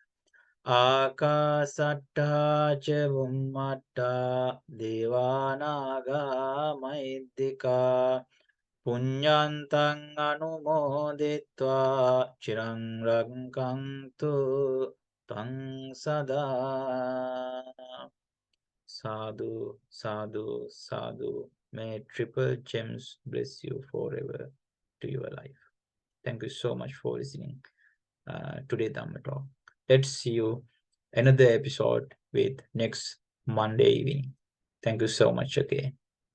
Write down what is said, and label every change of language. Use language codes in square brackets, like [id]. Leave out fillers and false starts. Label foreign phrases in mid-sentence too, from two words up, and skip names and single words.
[pi] Akasatta cha bummatta devanaga mahiddhika punyantang anumoditva chirang rakkantu tang sada. Sadhu, sadhu, sadhu. [en] May triple gems bless you forever to your life. Thank you so much for listening today Dhamma Talk. Let's see you another episode with next Monday evening. Thank you so much again.